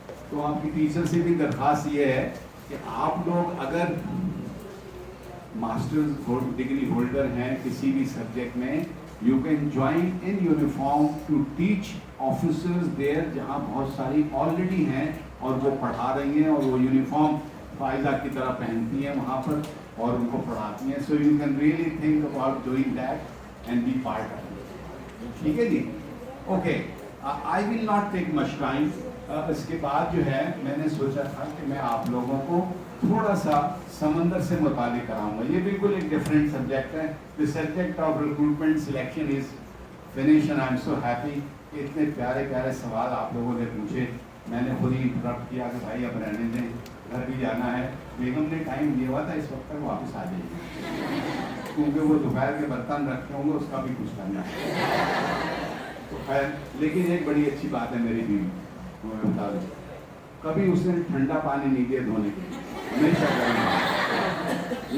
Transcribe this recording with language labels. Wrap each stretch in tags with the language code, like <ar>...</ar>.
<ur>تو آپ کی ٹیچر سے بھی درخواست یہ ہے کہ آپ لوگ اگر ماسٹرز ڈگری ہولڈر ہیں کسی بھی سبجیکٹ میں,</ur> <en>you can join in uniform to teach officers there,</en> <ur>جہاں بہت ساری آلریڈی ہیں اور وہ پڑھا رہی ہیں اور وہ یونیفارم فائزہ کی طرح پہنتی ہیں وہاں پر اور ان کو پڑھاتی ہیں.</ur> <en>So you can really think about doing that and be part of it.</en> <ur>ٹھیک ہے جی, okay.</ur> <en>I will not take much time.</en> <ur>اس کے بعد جو ہے میں نے سوچا تھا کہ میں آپ لوگوں کو تھوڑا سا سمندر سے متعلق کراؤں گا. یہ بالکل ایک ڈفرینٹ سبجیکٹ ہے.</ur> <en>The subject of recruitment selection is finished and I am so happy.</en> <ur>اتنے پیارے پیارے سوال آپ لوگوں نے پوچھے. میں نے خود ہی انٹرپٹ کیا کہ بھائی اب رہنے دیں, گھر بھی جانا ہے. بیگم نے ٹائم دیا ہوا تھا اس وقت تک واپس آ جائیے, کیونکہ وہ دوپہر کے برتن رکھتے ہوں گے, اس کا بھی کچھ کرنا ہے. تو خیر, لیکن ایک بڑی اچھی بات ہے میری بیوی, میں بتا دوں, کبھی اس نے ٹھنڈا پانی نہیں دیا دھونے کے لیے, ہمیشہ گرم.</ur>